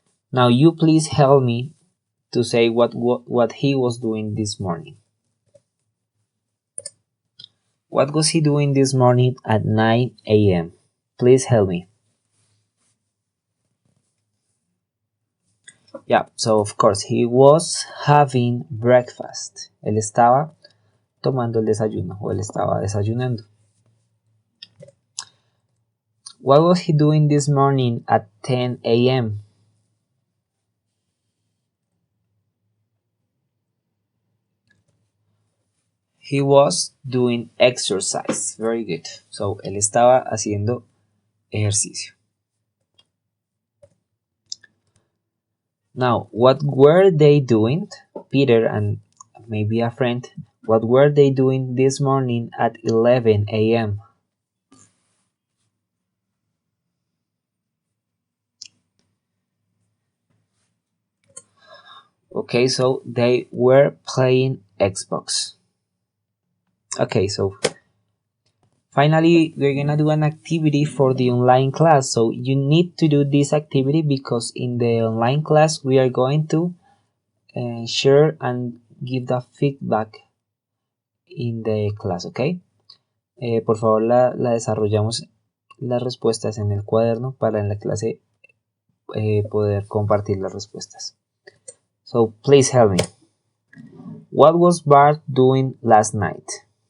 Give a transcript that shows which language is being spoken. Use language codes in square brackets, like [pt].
[en] Now you please help me to say what he was doing this morning. What was he doing this morning at 9 a.m.? Please help me. Yeah, so of course he was having breakfast. [es] Él estaba tomando el desayuno o él estaba desayunando. [en] What was he doing this morning at 10 a.m.? He was doing exercise. Very good. So [es] él estaba haciendo ejercicio. [en] Now, what were they doing? Peter and maybe a friend. What were they doing this morning at 11 a.m.? Okay, so they were playing Xbox. Okay, so finally, we're gonna do an activity for the online class. So you need to do this activity because in the online class we are going to share and give the feedback in the class, okay? [es] Por favor, la desarrollamos las respuestas en el cuaderno para en la clase poder compartir las respuestas. [en] So please help me. What was Bart doing last night?